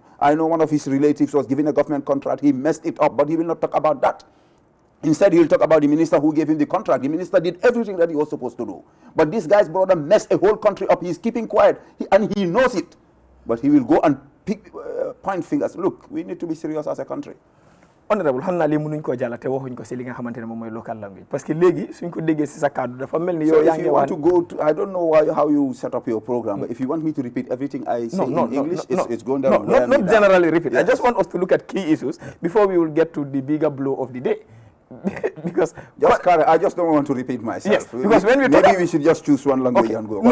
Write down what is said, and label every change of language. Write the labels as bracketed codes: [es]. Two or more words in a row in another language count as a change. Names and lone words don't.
[en] I know one of his relatives was given a government contract. He messed it up, but he will not talk about that. Instead, he'll talk about the minister who gave him the contract. The minister did everything that he was supposed to do. But this guy's brother messed a whole country up. He's keeping quiet, and he knows it. But he will go and point fingers. Look, we need to be serious as a country. Honorable, [wo] xam naa lii mënuñ koo jàll te waxuñ ko si li nga xamante ne moom mooy [en] local language [fr] parce que [wo] léegi suñ ko déggee si sa kàddu dafa mel ni yow yaa [en] if [wo] ngi [en] you want [wo] wax [en] to go to, I don't know how you set up your program, but if you want me to repeat everything I say in English, it's going down. Not generally repeat. Yes. I just want us to look at key issues before we will get to the bigger blow of the day. Because I just don't want to repeat myself. Yes, because when we maybe we should just choose one language and go.